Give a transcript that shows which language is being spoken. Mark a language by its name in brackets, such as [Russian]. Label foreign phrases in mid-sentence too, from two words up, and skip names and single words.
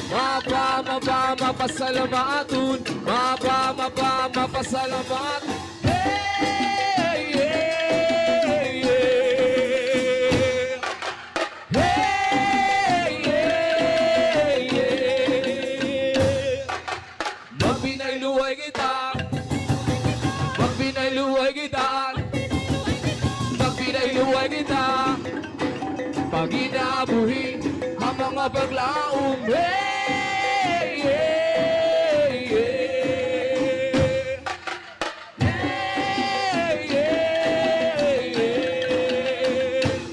[Cebuano] mapasalamatun mapasalamat [English] hey, hey, yeah. Hey, yeah, yeah. [Cebuano] Magpinayluway kita Magpinayluway kita Magpinayluway kita Pag inabuhi ang mga paglaom [English] Hey, yeah, yeah. Hey, yeah, yeah.